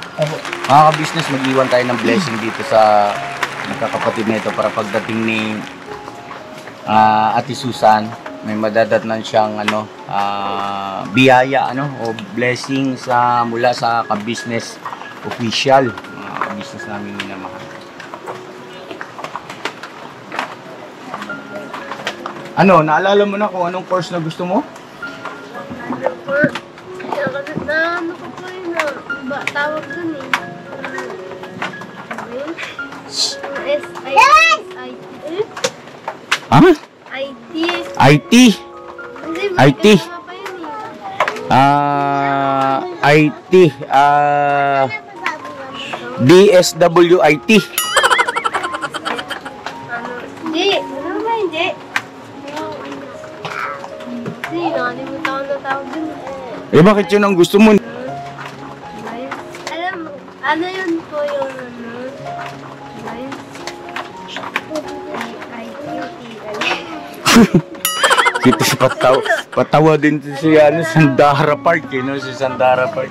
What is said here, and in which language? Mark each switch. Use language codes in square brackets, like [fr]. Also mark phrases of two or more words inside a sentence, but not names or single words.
[tl] Mga ka-business, mag-iwan tayo ng blessing dito sa magkakapatid na ito para pagdating ni Ate Susan, may madadatnan siyang biyaya o blessing mula sa ka-business official. Mga ka-business namin minamahal. Naalala mo na kung anong course na gusto mo? Ano ko po yun ba? Tawag dun eh. Ha? IT. IT. IT. IT. DSWIT. Hindi. Ano ba hindi? Hindi, nakalimutan ko na tawag dun. Bakit yun ang gusto mo? Alam mo, ano yun po yung Kita patawa din si Sandara Park, si Sandara Park.